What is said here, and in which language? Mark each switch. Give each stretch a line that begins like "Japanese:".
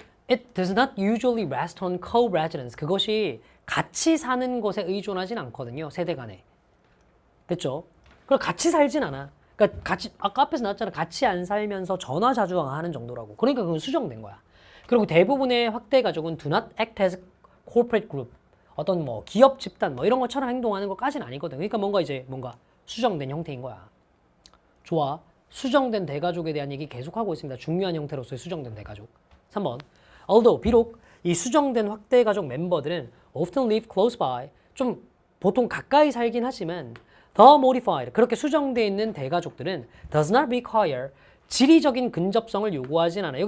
English: It does not usually rest on co-residence.
Korean: 그것이 같이 사는 것에 의존하진 않거든요. 세대 간에. 됐죠? 그럼 같이 살진 않아. 그러니까 같이 아까 앞에서 나왔잖아. 같이 안 살면서 전화 자주 하는 정도라고. 그러니까 그건 수정된 거야. 그리고 대부분의 확대 가족은
English: do not act as corporate group.
Korean: 어떤 뭐 기업 집단 뭐 이런 것처럼 행동하는 것까지는 아니거든. 그러니까 뭔가 수정된 형태인 거야. 좋아. 수정된 대가족에 대한 얘기 계속하고 있습니다. 중요한 형태로서의 수정된 대가족. 3번. Although 비록 이 수정된 확대 가족 멤버들은
English: often live close by,
Korean: 좀 보통 가까이 살긴 하지만
English: the modified,
Korean: 그렇게 수정되어 있는 대가족들은
English: does not require,
Korean: 지리적인 근접성을 요구하진 않아.